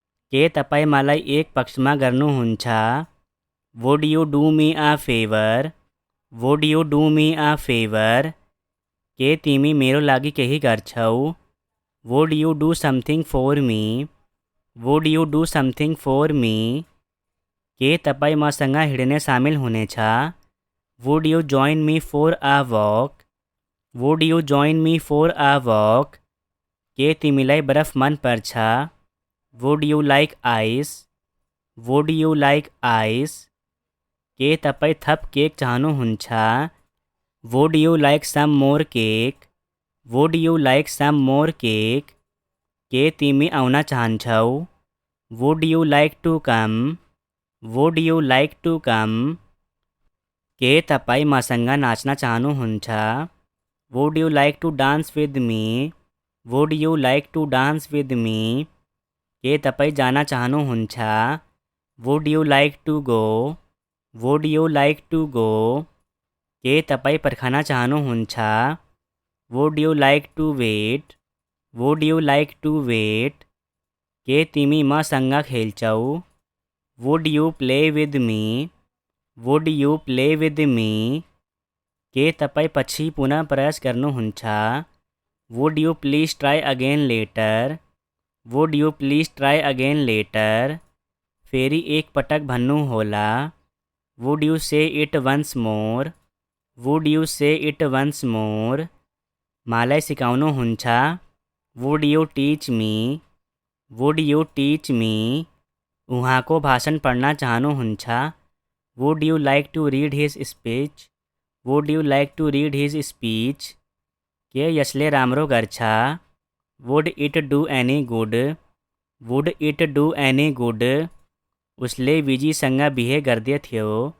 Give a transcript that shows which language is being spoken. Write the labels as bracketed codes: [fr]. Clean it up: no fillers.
[ne] के तपाईँ मलाई एक पक्षमा गर्नुहुन्छ? [en] Would you do me a favor? Would you do me a favor? [ne] के तिमी मेरो लागि केही गर्छौ? [en] Would you do something for me? Would you do something for me? [ne] के तपाईँ मसँग हिँड्ने सामेल हुनेछ? [en] Would you join me for a walk? Would you join me for a walk? [ne] के तिमीलाई बरफ मन पर्छ? [en] Would you like ice? Would you like ice? [ne] के तपाईँ थप केक चाहनुहुन्छ? [en] Would you like some more cake? Would you like some more cake? [ne] के तिमी आउन चाहन्छौ? [en] Would you like to come? Would you like to come? [ne] के तपाईँ मसँग नाच्न चाहनुहुन्छ? [en] Would you like to dance with me? Would you like to dance with me? [ne] के तपाईँ जान चाहनुहुन्छ? [en] Would you like to go? Would you like to go? [ne] के तपाईँ पर्खन चाहनुहुन्छ? [en] Would you like to wait? Would you like to wait? [ne] के तिमी मसँग खेल्छौ? [en] Would you play with me? Would you play with me? [ne] के तपाईँ पछि पुनः प्रयास गर्नुहुन्छ? [en] Would you please try again later? Would you please try again later? [ne] फेरि एक पटक भन्नु होला. [en] Would you say it once more? Would you say it once more? [ne] मलाई सिकाउनुहुन्छ? [en] Would you teach me? Would you teach me? [ne] उहाँको भाषण पढ्न चाहनुहुन्छ? [en] Would you like to read his speech? Would you like to read his speech? [ne] के यसले राम्रो गर्छ? [en] Would it do any good? Would it do any good? [ne] उसले विजीसँग बिहे गर्दैथ्यो.